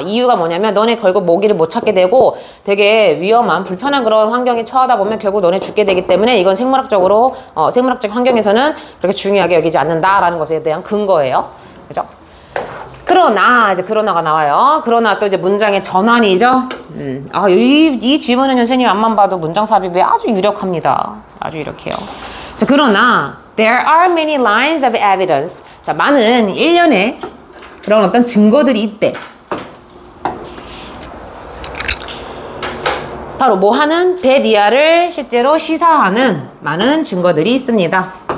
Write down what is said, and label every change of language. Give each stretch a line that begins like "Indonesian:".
Korean: 이유가 뭐냐면, 너네 결국 먹이를 못 찾게 되고, 되게 위험한, 불편한 그런 환경에 처하다 보면 결국 너네 죽게 되기 때문에, 이건 생물학적으로, 생물학적 환경에서는 그렇게 중요하게 여기지 않는다라는 것에 대한 근거예요. 그죠? 그러나, 이제 그러나가 나와요. 그러나 또 이제 문장의 전환이죠. 이 지문은 선생님 앞만 봐도 문장 삽입에 아주 유력합니다. 아주 유력해요. 자, 그러나
English: there are many lines of evidence.
Korean: 자, 많은 일련의 그런 어떤 증거들이 있대. 바로 뭐 하는? 대니아를 실제로 시사하는 많은 증거들이 있습니다.